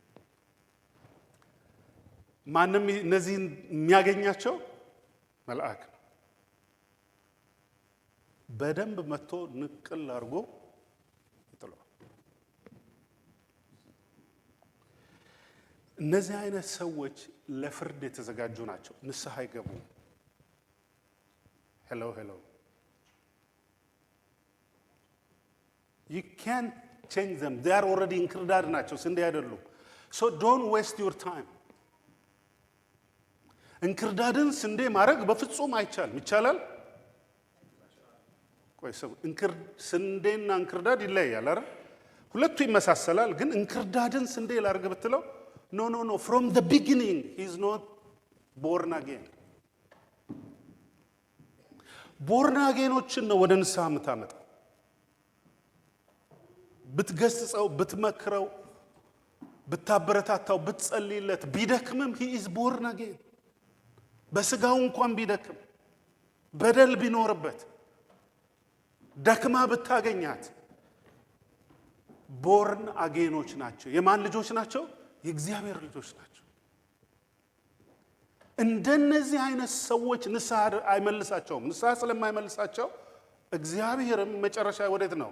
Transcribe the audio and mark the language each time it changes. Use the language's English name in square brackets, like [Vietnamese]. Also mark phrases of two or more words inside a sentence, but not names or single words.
[Amharic] ማንም እነዚህን የሚያገኛቸው መልአክ ነው። በደንብ መጥቶ ንቅል አድርጎ ይጥለዋል። እነዚህ አይነት ሰዎች ለፍርድ የተዘጋጁ ናቸው። ንስሐ አይገቡም። ሄሎ [English] you can't change them. they are already [Amharic] እንክርዳድ ናቸው፣ ስንዴ አይደሉም። [English] so don't waste your time. [Amharic] እንክርዳድን ስንዴ ማድረግ በፍጹም አይቻልም። ይቻላል? ቆይ ሰው ስንዴና እንክርዳድ ይለያያል አይደል? ሁለቱ ይመሳሰላል፣ ግን እንክርዳድን ስንዴ ላርግ ብትለው ኖ [English] from the beginning he is not born again. born againኖችን [Amharic] ነው ወደ ንስሐ የምታመጣው። ብትገስጸው፣ ብትመክረው፣ ብታበረታታው፣ ብትጸልይለት ቢደክምም [English] he is born again። [Amharic] በስጋው እንኳን ቢደክም በደል ቢኖርበት ደክማ ብታገኛት [English] born againኖች [Amharic] ናቸው። የማን ልጆች ናቸው? የእግዚአብሔር ልጆች ናቸው። እንደነዚህ አይነት ሰዎች ንስሐ አይመልሳቸውም። ንስሐ ስለማይመልሳቸው እግዚአብሔርም መጨረሻ ወዴት ነው?